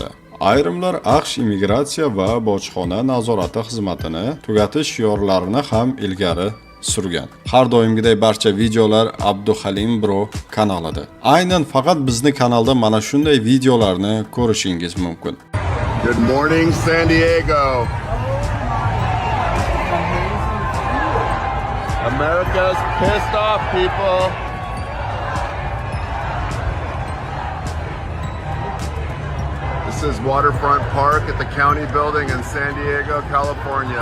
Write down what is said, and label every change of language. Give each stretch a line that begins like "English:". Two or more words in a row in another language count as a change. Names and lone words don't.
Uzbek: Ayrimlar AQSh immigratsiya va bojxona nazorati xizmatini tugatish shiorlarini ham ilgari surgan. Har doimgidek barcha videolar Abduhalim Bro kanalida. Aynan faqat bizning kanalda mana shunday videolarni ko'rishingiz mumkin.
English: Good morning, San Diego. America's pissed off, people. This is Waterfront Park at the county building in San Diego, California.